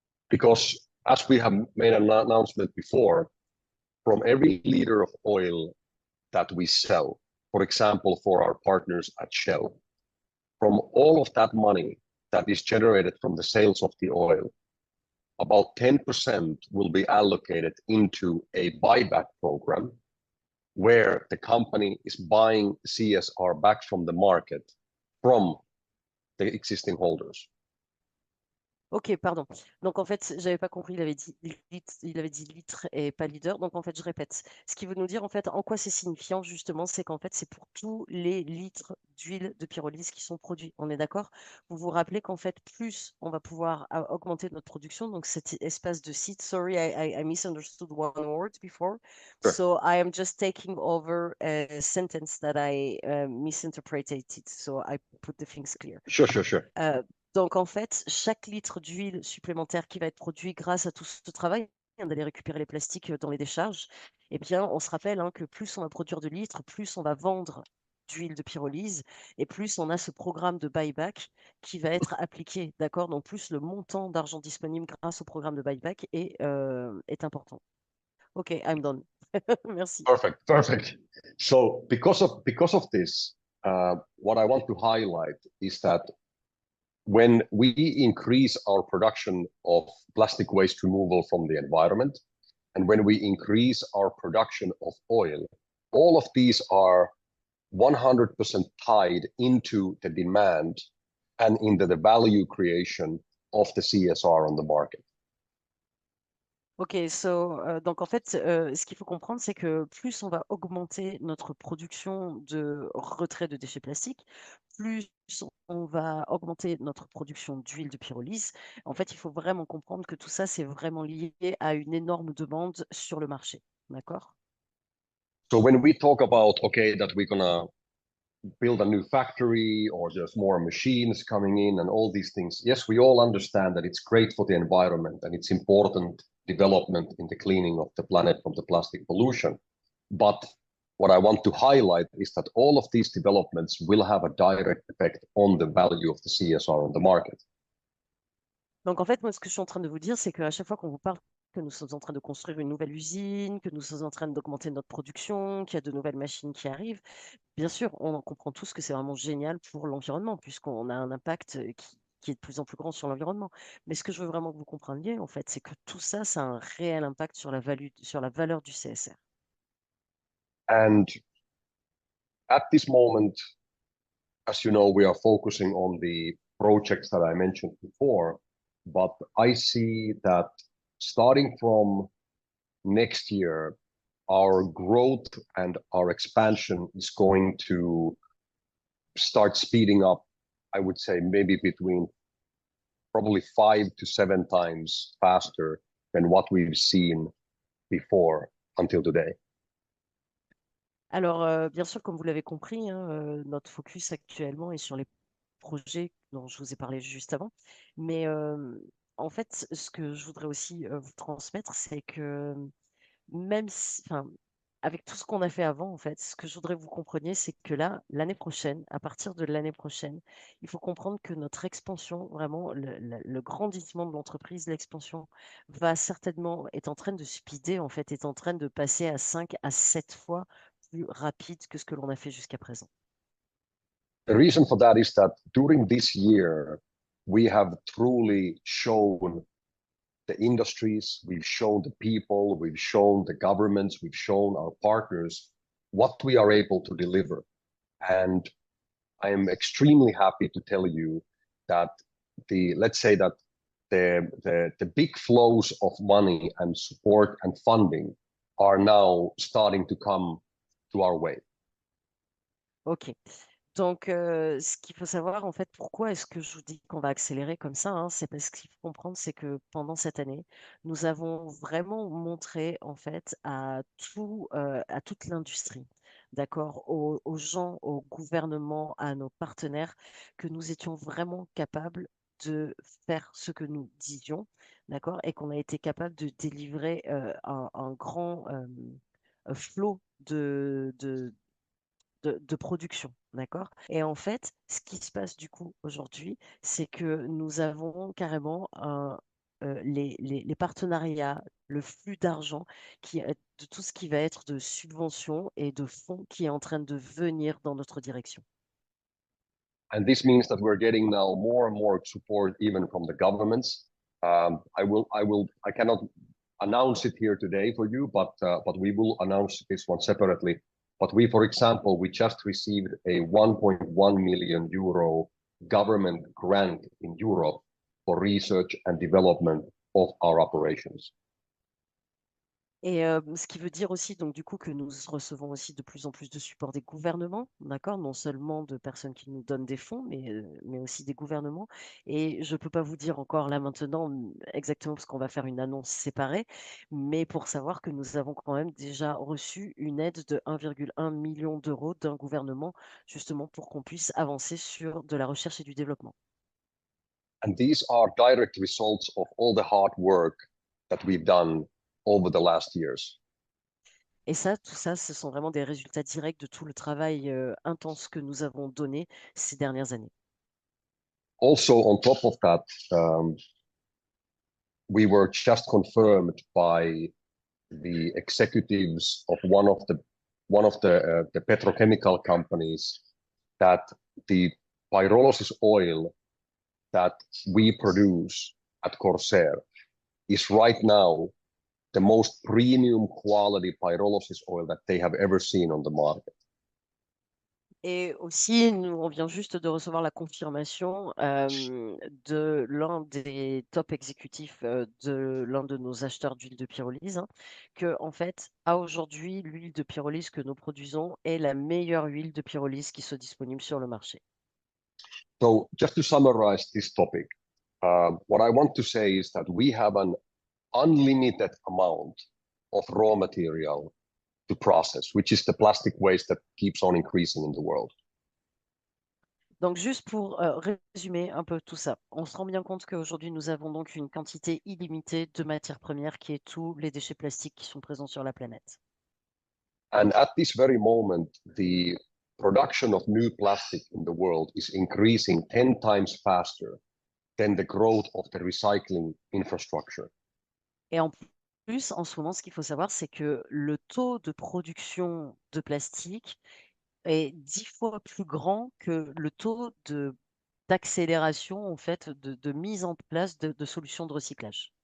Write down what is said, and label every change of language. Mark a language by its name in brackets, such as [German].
[English] Because as we have made an announcement before, from every liter of oil that we sell, for example, for our partners at Shell, from all of that money that is generated from the sales of the oil, about 10% will be allocated into a buyback program where the company is buying CSR back from the market from the existing holders. [French] Ok, pardon. Donc en fait, j'avais pas compris, il avait dit litre et pas leader. Donc en fait, je répète. Ce qui veut nous dire en fait en quoi c'est signifiant justement, c'est qu'en fait c'est pour tous les litres d'huile de pyrolyse qui sont produits. On est d'accord? Vous vous rappelez qu'en fait plus on va pouvoir augmenter notre production. Donc cet espace de site. [English] Sorry, I misunderstood one word before. Sure. So I am just taking over a sentence that I misinterpreted. So I put the things clear. Sure. [French] Donc, en fait, chaque litre d'huile supplémentaire qui va être produit grâce à tout ce travail, d'aller récupérer les plastiques dans les décharges, eh bien, on se rappelle que plus on va produire de litres, plus on va vendre d'huile de pyrolyse et plus on a ce programme de buyback qui va être appliqué, d'accord? Donc, plus le montant d'argent disponible grâce au programme de buyback est important. [English] OK, I'm done. [French] Merci. [English] Perfect. So because of this, what I want to highlight is that when we increase our production of plastic waste removal from the environment, and when we increase our production of oil, all of these are 100% tied into the demand and into the value creation of the CSR on the market. [French] Ok, donc en fait, ce qu'il faut comprendre, c'est que plus on va augmenter notre production de retrait de déchets plastiques, plus on va augmenter notre production d'huile de pyrolyse. En fait, il faut vraiment comprendre que tout ça, c'est vraiment lié à une énorme demande sur le marché. D'accord? [English] So when we talk about, okay, that we're gonna build a new factory or there's more machines coming in and all these things, yes, we all understand that it's great for the environment and it's important development in the cleaning of the planet from the plastic pollution. But what I want to highlight is that all of these developments will have a direct effect on the value of the CSR on the market. [French] Donc en fait, moi, ce que je suis en train de vous dire, c'est qu'à chaque fois qu'on vous parle que nous sommes en train de construire une nouvelle usine, que nous sommes en train d'augmenter notre production, qu'il y a de nouvelles machines qui arrivent, bien sûr, on en comprend tous que c'est vraiment génial pour l'environnement, puisqu'on a un impact qui est de plus en plus grand sur l'environnement. Mais ce que je veux vraiment que vous compreniez, en fait, c'est que tout ça, ça a un réel impact sur sur la valeur du CSR. [English] And at this moment, as you know, we are focusing on the projects that I mentioned before, but I see that starting from next year, our growth and our expansion is going to start speeding up, I would say maybe between probably 5 to 7 times faster than what we've seen before until today. [French] Alors, bien sûr, comme vous l'avez compris, notre focus actuellement est sur les projets dont je vous ai parlé juste avant. Mais en fait, ce que je voudrais aussi vous transmettre, c'est que même si, enfin, avec tout ce qu'on a fait avant, en fait, ce que je voudrais que vous compreniez, c'est que là, l'année prochaine, à partir de l'année prochaine, il faut comprendre que notre expansion, vraiment, le grandissement de l'entreprise, l'expansion, va certainement, est en train de speeder, en fait, est en train de passer à 5 à 7 fois plus rapide que ce que l'on a fait jusqu'à présent. [English] The reason for that is that during this year, we have truly shown the industries, we've shown the people, we've shown the governments, we've shown our partners what we are able to deliver. And I am extremely happy to tell you that let's say that the big flows of money and support and funding are now starting to come to our way. [French] Ok. Donc, ce qu'il faut savoir, en fait, pourquoi est-ce que je vous dis qu'on va accélérer comme ça, hein, c'est parce qu'il faut comprendre, c'est que pendant cette année, nous avons vraiment montré, en fait, à toute l'industrie, d'accord, aux gens, au gouvernement, à nos partenaires, que nous étions vraiment capables de faire ce que nous disions, d'accord, et qu'on a été capable de délivrer un grand flot de production, d'accord? Et en fait, ce qui se passe du coup aujourd'hui, c'est que nous avons carrément les partenariats, le flux d'argent de tout ce qui va être de subventions et de fonds qui est en train de venir dans notre direction. [English] And this means that we're getting now more and more support even from the governments. I cannot announce it here today for you, but we will announce this one separately. But we, for example, we just received a 1.1 million euro government grant in Europe for research and development of our operations. [French] Et ce qui veut dire aussi, donc du coup, que nous recevons aussi de plus en plus de support des gouvernements, d'accord? Non seulement de personnes qui nous donnent des fonds, mais aussi des gouvernements. Et je ne peux pas vous dire encore là maintenant exactement parce qu'on va faire une annonce séparée, mais pour savoir que nous avons quand même déjà reçu une aide de 1,1 million d'euros d'un gouvernement, justement pour qu'on puisse avancer sur de la recherche et du développement. [English] And these are direct results of all the hard work that we've done over the last years. [French] Et ça, tout ça, ce sont vraiment des résultats directs de tout le travail intense que nous avons donné ces dernières années. [English] Also, on top of that, we were just confirmed by the executives of one of the petrochemical companies that the pyrolysis oil that we produce at Corsair is right now the most premium quality pyrolysis oil that they have ever seen on the market. [French] Et aussi, on vient juste de recevoir la confirmation de l'un des top exécutifs de l'un de nos acheteurs d'huile de pyrolyse, hein, que en fait, à aujourd'hui, l'huile de pyrolyse que nous produisons est la meilleure huile de pyrolyse qui soit disponible sur le marché. [English] So just to summarize this topic, what I want to say is that we have an unlimited amount of raw material to process, which is the plastic waste that keeps on increasing in the world. [French] Donc, juste pour résumer un peu tout ça, on se rend bien compte qu'aujourd'hui, nous avons donc une quantité illimitée de matières premières qui est tous les déchets plastiques qui sont présents sur la planète. [English] And at this very moment, the production of new plastic in the world is increasing 10 times faster than the growth of the recycling infrastructure. [French] Et en plus, en ce moment, ce qu'il faut savoir, c'est que le taux de production de plastique est 10 fois plus grand que le taux d'accélération, en fait, de mise en place de solutions de recyclage.